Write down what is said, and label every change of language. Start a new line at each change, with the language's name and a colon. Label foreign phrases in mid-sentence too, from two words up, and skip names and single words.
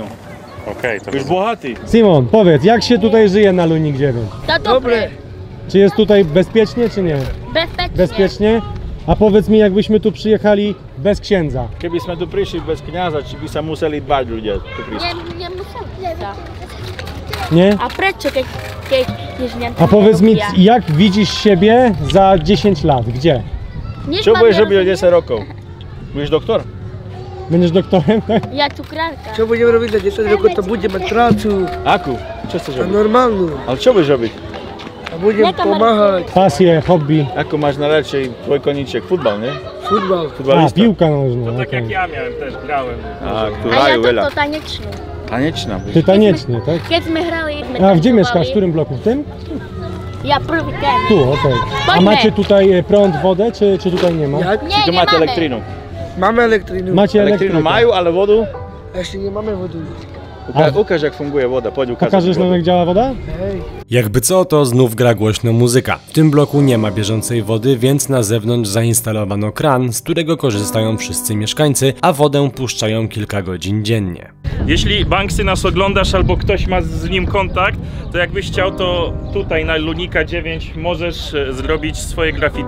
Polish: Okej, to Już bogaty. Simon, powiedz, jak się tutaj żyje na Lunik 9?
Slovak: To dobre.
Polish: Czy jest tutaj bezpiecznie, czy nie?
Slovak: Bezpečne.
Polish: Bezpiecznie? A powiedz mi, jakbyśmy tu przyjechali bez księdza. Kiedyśmy tu przyszli bez kniaza, czy by się musieli dbać ludzie tu przyjść? Nie museli. Nie?
Slovak: A prečo, keď nie
Polish: A powiedz mi, jak widzisz siebie za 10 lat? Gdzie? Co będziesz robił 10 rokov? Będziesz doktor? Będziesz doktorem, tak?
Slovak: Ja cukrárka. Čo budeme robiť za 10 rokov, to budeme mať prácu. Akú? Čo chceš A robiť? normálnu. Ale čo budeš robiť? A budem pomáhať.
Polish: Pasje, hobby.
Slovak: Ako máš najradšej tvoj koníček? Futbal, nie? Futbal. A, Futbalista?
Polish: piłka nożna. Tak okej. jak ja miałem, też grałem.
Slovak: A, tu A ja hrajú veľa. to tanečnú. Tanečná.
Polish: Ty taniecznie, tak?
Slovak: Keď sme hrali, sme
Polish: A gdzie
Slovak: tancovali.
Polish: mieszkasz? W którym bloku? W tym?
Slovak: Ja prvý ten.
Polish: Tu, okej. A
Slovak: Poďme.
Polish: macie tutaj prąd, wodę, czy tutaj nie ma? Jak? Nie,
Slovak: Či tu
Polish: nie
Slovak: máte máme. elektrínu? Máme elektrínu.
Polish: Macie
Slovak: Elektrínu
Polish: elektrykę.
Slovak: majú, ale vodu? Ešte nemáme vodu. Ukáž, jak funguje woda. Poď ukázať.
Polish: Pokażesz nam, jak działa woda?
Slovak: Hej.
Polish: Jakby co, to znów gra głośno muzyka. W tym bloku nie ma bieżącej wody, więc na zewnątrz zainstalowano kran, z którego korzystają wszyscy mieszkańcy, a wodę puszczają kilka godzin dziennie. Jeśli Banksy nas oglądasz albo ktoś ma z nim kontakt, to jakbyś chciał, to tutaj na Lunika 9 możesz zrobić swoje graffiti.